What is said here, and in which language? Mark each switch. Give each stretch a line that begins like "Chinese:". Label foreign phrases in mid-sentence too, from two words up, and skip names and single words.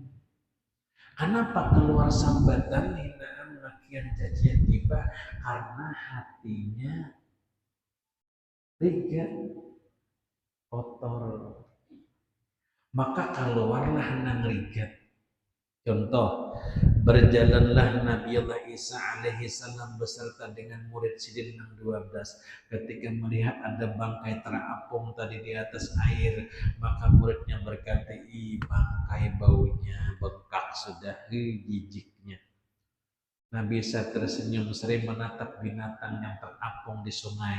Indonesian: Kenapa keluar sambatan, hinaan, makian, cacian, gibah? Karena hatinya rigat, kotor.
Banjar: Maka keluarlah nang rigat.
Indonesian: Contoh, berjalanlah Nabi Allah Isa
Arabic: عليه السلام
Indonesian: beserta dengan murid sidin yang 12. Ketika melihat ada bangkai terapung tadi di atas air, maka muridnya berkata, "Ih, bangkai baunya bengkak sudah, jijiknya." Nabi Isa tersenyum sering menatap binatang yang terapung di sungai.